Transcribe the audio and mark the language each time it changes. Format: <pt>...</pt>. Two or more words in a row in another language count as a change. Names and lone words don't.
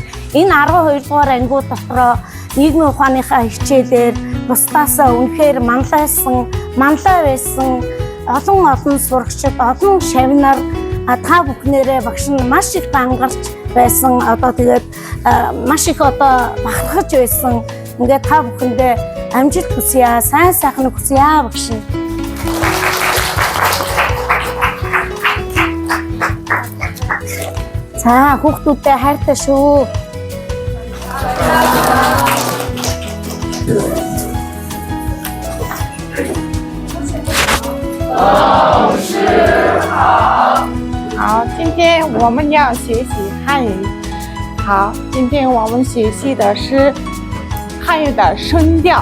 <mn>Энэ 12 дугаар ангиуд дотроо нийгмийн ухааныхаа хичээлээр бусдаасаа үнэхээр манлай байсан олон сурагчид олон шавнаар та бүхнээрээ багш нь маш их дангарч байсан одоо тэгээд маш их одоо бахархаж байсан. Ингээд та бүхэндээ амжилт хүсье, сайн сайхныг хүсье багш нь. За хүүхдүүдтэй хайртай шүү.</mn> <zh>好，今天我们要学习汉语。好，今天我们学习的是汉语的声调。</zh>